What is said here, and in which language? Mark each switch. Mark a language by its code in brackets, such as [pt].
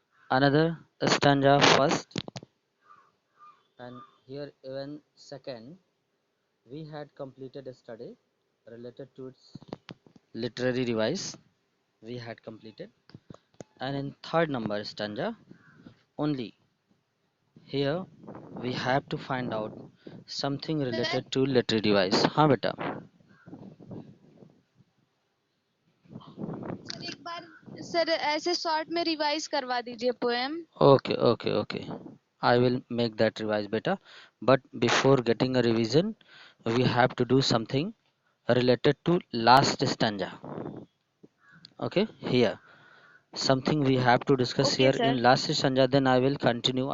[en] Another stanza first and here even second we had completed a study related to its literary device we had completed, and in third number stanza only here we have to find out something related to literary device. [hi] हाँ बेटा. Sir एक बार sir ऐसे short में revise करवा दीजिए poem. [en] Okay. I will make that revise better. But before getting a revision, we have to do something related to last stanza. Okay, here something we have to discuss okay here sir. in last stanza. Then I will continue.